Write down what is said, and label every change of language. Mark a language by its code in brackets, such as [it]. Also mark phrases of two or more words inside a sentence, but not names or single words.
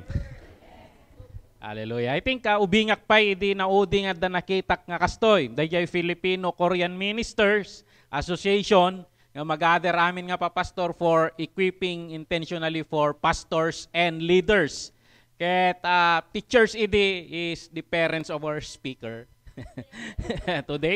[en] Hallelujah. I think [ilo] ubingak pa di na uding at nakitak nga kastoy. Dayjay Filipino Korean Ministers Association nga mag-gather amin nga pa pastor [en] for equipping intentionally for pastors and leaders. Ket teachers idi is the parents of our speaker today.